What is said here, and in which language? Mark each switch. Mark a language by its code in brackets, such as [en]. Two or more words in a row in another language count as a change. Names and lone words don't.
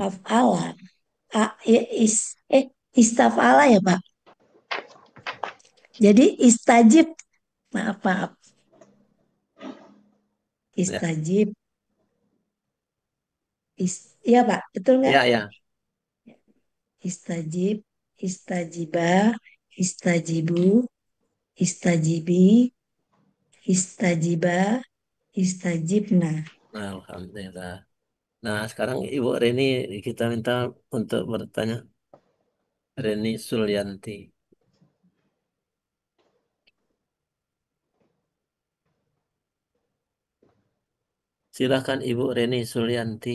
[ar] أفعل. استفعل ya Pak. [id] Jadi istajib. Maaf. Ya, Istajib. Iya Pak, betul nggak? ya. [ar] استجب، استجيبا، استجيبوا، استجيبي، استجيبا، استجبن. [id] Alhamdulillah. Nah, sekarang Ibu Reni kita minta untuk bertanya. Reni Sulyanti. Silakan Ibu Reni Sulyanti.